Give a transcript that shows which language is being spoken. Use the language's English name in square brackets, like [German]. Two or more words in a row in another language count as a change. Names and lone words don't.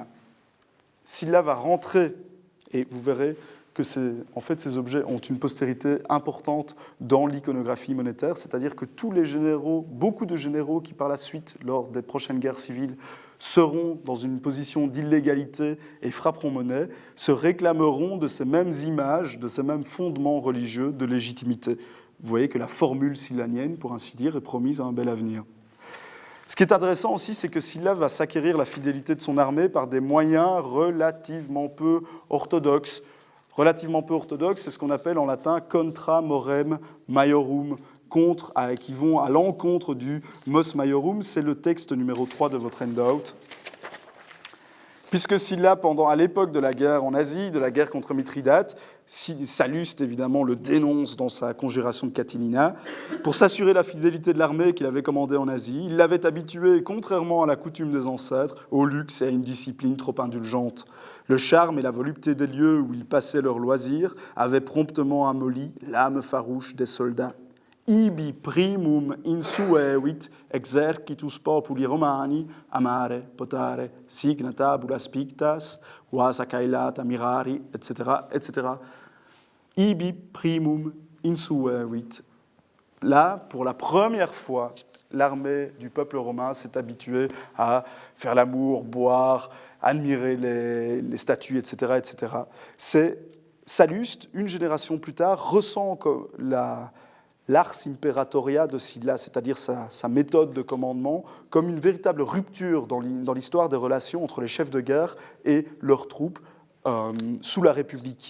[French] Scylla va rentrer, et vous verrez que en fait, ces objets ont une postérité importante dans l'iconographie monétaire, c'est-à-dire que tous les généraux, beaucoup de généraux qui par la suite, lors des prochaines guerres civiles, seront dans une position d'illégalité et frapperont monnaie, se réclameront de ces mêmes images, de ces mêmes fondements religieux de légitimité. Vous voyez que la formule scyllanienne, pour ainsi dire, est promise à un bel avenir. Ce qui est intéressant aussi, c'est que Sylla va s'acquérir la fidélité de son armée par des moyens relativement peu orthodoxes. Relativement peu orthodoxes, c'est ce qu'on appelle en latin [Latin] contra morem maiorum, [French] qui vont à l'encontre du [Latin] mos maiorum. [French] C'est le texte numéro 3 de votre handout. Puisque Sylla, à l'époque de la guerre en Asie, de la guerre contre Mithridate, Salluste, évidemment, le dénonce dans sa conjuration de Catilina. Pour s'assurer la fidélité de l'armée qu'il avait commandée en Asie, il l'avait habitué, contrairement à la coutume des ancêtres, au luxe et à une discipline trop indulgente. Le charme et la volupté des lieux où ils passaient leurs loisirs avaient promptement amolli l'âme farouche des soldats. [Latin] Ibi primum insuevit exercitus populi romani amare potare signa tabulas pictas vasa caelata mirari, etc., etc. Ibi primum insuevit. [French] Là, pour la première fois, l'armée du peuple romain s'est habituée à faire l'amour, boire, admirer les statues, etc., etc. C'est Salluste, une génération plus tard, ressent l' [Latin] ars imperatoria [French] de Sylla, c'est-à-dire sa méthode de commandement, comme une véritable rupture dans l'histoire des relations entre les chefs de guerre et leurs troupes sous la République.